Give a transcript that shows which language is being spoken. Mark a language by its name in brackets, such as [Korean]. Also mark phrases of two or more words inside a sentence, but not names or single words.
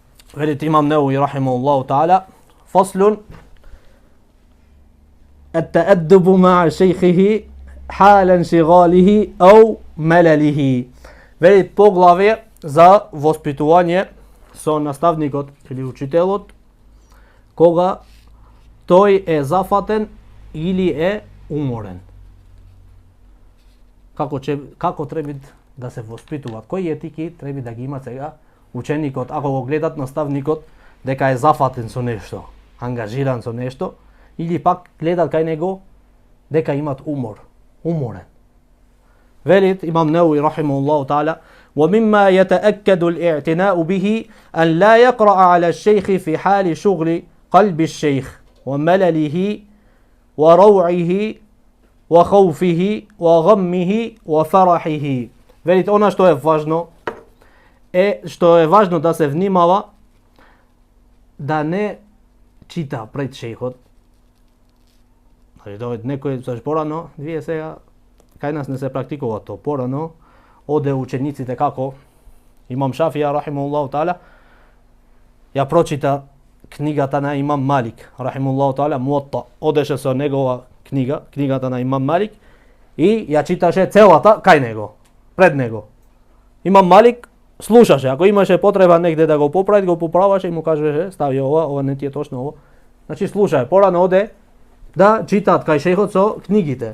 [Macedonian] Велит имам [Arabic] Неуи رحمه الله تعالى، فصل التأدب مع شيخه حال انشغاله أو ملله. [Macedonian] Велит поглавје за воспитување со наставникот или учителот кога тој е зафатен или е уморен. Како треба да се воспитуваат? Кои етики треба да ги има сега ученикот, ако го гледат наставникот дека е зафатен со нешто, ангажиран со нешто, или пак гледат кај него дека имат уморен. Велит имам [Arabic] Неуи رحمه الله تعالى: ومما يتأكد الاعتناء به أن لا يقرأ على الشيخ في حال شغل قلب الشيخ وملله وروعه وخوفه وغمه وفرحه. [Macedonian] Велит она што е важно да се внимава да не чита пред шејхот. Значи некој порано, вие сега кај нас не се практикува тоа. Порано оде учениците како имам Шафија [Arabic] رحمه الله تعالى [Macedonian] ја прочита книгата на имам Малик [Arabic] رحمه الله تعالى [Macedonian] Муатта. Одеше со негова книгата на имам Малик и ја читаше целата кај него, пред него. Имам Малик слушаше, ако имаше потреба негде да го поправи, го поправаше и му кажеше стави ова не ти е точно ова. Значи слушај, порано оде да читаат кај шејхот со книгите.